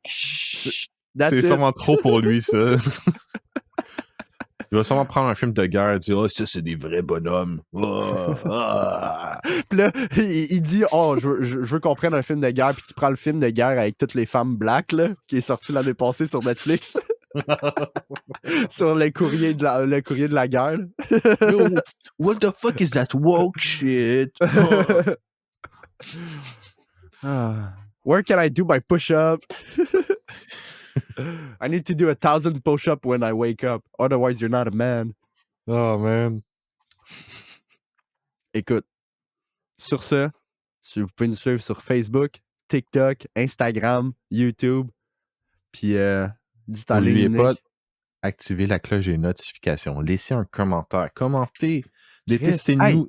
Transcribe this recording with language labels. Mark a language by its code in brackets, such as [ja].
[fr] C'est sûrement trop pour lui, ça. Il va sûrement prendre un film de guerre et dire « Oh, ça, c'est des vrais bonhommes. Oh, oh. » Puis là, il dit « Oh, je veux qu'on prenne un film de guerre. » Puis tu prends le film de guerre avec toutes les femmes black, là, qui est sorti l'année passée sur Netflix. Sur le courrier de la guerre. [en] What the fuck is that woke shit? Oh. Where can I do my push-up? I need to do 1,000 push-up when I wake up. Otherwise, you're not a man. Oh, man. [fr] Écoute, sur ce, si vous pouvez nous suivre sur Facebook, TikTok, Instagram, YouTube, puis dites à N'oubliez Nick. pas d'activer la cloche des notifications. Laissez un commentaire. Commentez. Détestez-nous.